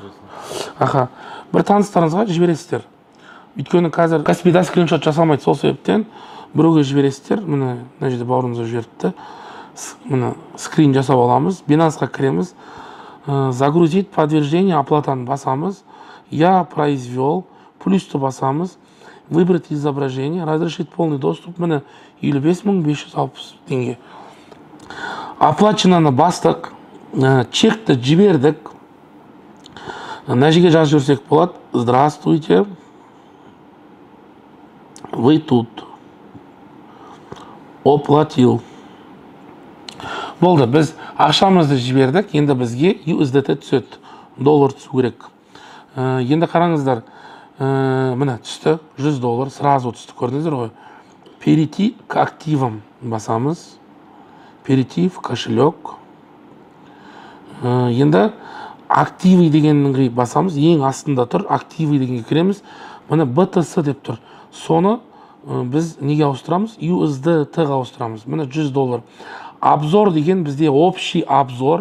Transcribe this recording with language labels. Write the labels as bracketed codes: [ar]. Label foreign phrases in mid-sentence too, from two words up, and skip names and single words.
[kk] Бір таныстарыңызға жібересіздер. Өйткені қазір Каспийда скриншот жасалмайды, сол себептен біреуге жібересіздер. Міне жерде бауырымызға жіберіпті. Міне скрин жасап аламыз. Binanceға кіреміз. [ru] Загрузить подтверждение оплатаны басамыз. Я произвел. [kk] Плюсті басамыз. [ru] Выбрать изображение. Разрешить полный доступ. [kk] Міне 55560 теңге. Оплаченаны бастық. Чекті жібердік. Мына жерге жазып жүрсек болады. [ru] Здравствуйте. Вы тут. Оплатил. [kk] Болды, біз ақшамызды жібердік. Енді бізге USDT түседі. Доллар түсу керек. Енді қараңыздар. Міне түсті. $100 сразу түсті. Көрдіңіздер ғой. [ru] Перейти к активам басамыз. Перейти в кошелек. [kk] Енді активы дегеннің басамыз. Ең астында тұр. Активы дегенге кіреміз. Міне BTC деп тұр. Соны біз неге ауыстырамыз? USDT-ға ауыстырамыз. Міне $100. [ru] Обзор [kk] деген бізде [ru] общий обзор.